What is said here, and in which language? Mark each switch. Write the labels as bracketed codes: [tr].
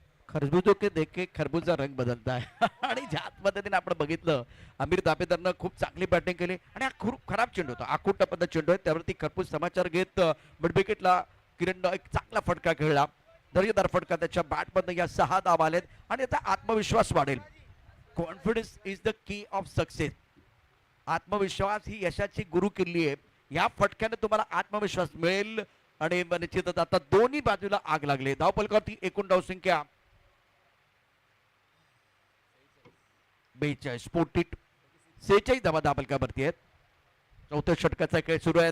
[hi] खरबूजो के देखे खरबूजा रंग बदलता है [mr] आणि ज्या पद्धतीने आपण बघितलं आमिर दाफेदारनं खूप चांगली बॅटिंग केली आणि हा खूप खराब चेंडू होता. आखूट टप्प्याचा चेंडू आहे, त्यावरती खरबूज समाचार घेत मिड विकेटला किरणनं एक चांगला फटका खेळला. दर्जेदार फटका त्याच्या बॅटमधनं या 6 धावा आलेत आणि आता आत्मविश्वास वाढेल. [en] Confidence is the key of success. [mr] आत्मविश्वास ही यशाची गुरु किल्ली आहे. या फटक्याने तुम्हाला आत्मविश्वास मिळेल आणि निश्चितच आता दोन्ही बाजूला आग लागली. धावपलकावरती एकूण धावसंख्या 42. 46 धावा धावपलकावरती आहेत. चौथ्या षटकाचा खेळ सुरू आहे.